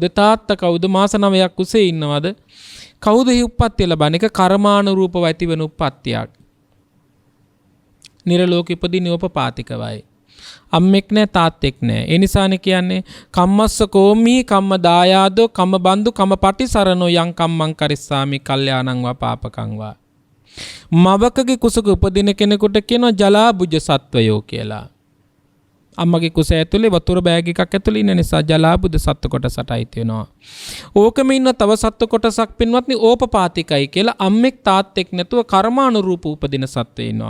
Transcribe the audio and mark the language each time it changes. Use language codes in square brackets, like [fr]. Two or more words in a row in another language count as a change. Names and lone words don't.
[si] තාත්තා කවුද? මාස 9ක් කුසේ ඉන්නවද? කවුද හි උප්පත්තිය ලබන්නේ? ඒක කර්මානුරූපව ඇතිවන උප්පත්තියක්. නිරලෝක ඉපදින්නේ උපපාතිකවයි. අම්මෙක් නෑ තාත්තෙක් නෑ. ඒ නිසානේ කියන්නේ [pi] කම්මස්ස කෝමි කම්ම දායාදෝ කම්ම බන්දු කම්ම පටිසරණෝ යං කම්මං කරිස්සාමි කල්යාණං වා පාපකං වා. [si] මවකගේ කුසක උපදින කෙනෙකුට කියනවා ජලාබුජ සත්වයෝ කියලා. අම්මගේ කුස ඇතුලේ වතුර බෑග් එකක් ඇතුලේ ඉන්න නිසා ජලාබුජ සත්ව කොටසටයි තියෙනවා. ඕකම ඉන්න තව සත්ව කොටසක් පින්වත්නි ඕපපාතිකයි කියලා අම්මෙක් තාත්තෙක් නැතුව කර්මානුරූප උපදින සත්වය ඉන්නවා.